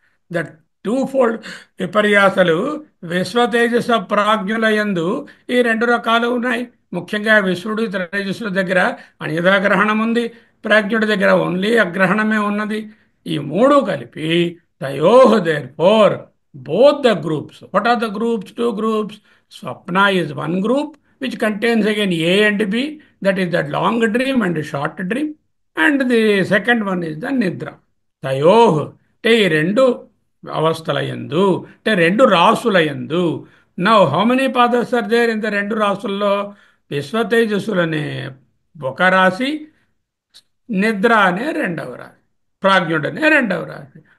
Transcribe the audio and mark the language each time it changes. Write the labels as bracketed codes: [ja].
[en] that two fold [te] విపర్యాసలు విశ్వతేజస ప్రాజ్ఞుల యందు ఈ రెండు రకాలు ఉన్నాయి. ముఖ్యంగా విశ్వడు తేజస్సుల దగ్గర అన్యథాగ్రహణం ఉంది, ప్రాజ్ఞుడి దగ్గర ఓన్లీ అగ్రహణమే ఉన్నది. ఈ మూడు కలిపి తయోహ [en] Therefore both the groups. What are the groups? Two groups. Swapna is one group which contains again A and B, that is the long dream and short dream, and the second one is the Nidra. [te] తయోహ్ అంటే ఈ రెండు అవస్థల యందు, అంటే రెండు రాసుల యందు. [en] now how many పాదర్స్ are there in the [te] రెండు రాసుల్లో? విశ్వతేజస్సులనే ఒక రాశి, నిద్ర అనే రెండవ రాశి, ప్రాజ్ఞుడనే రెండవ రాశి.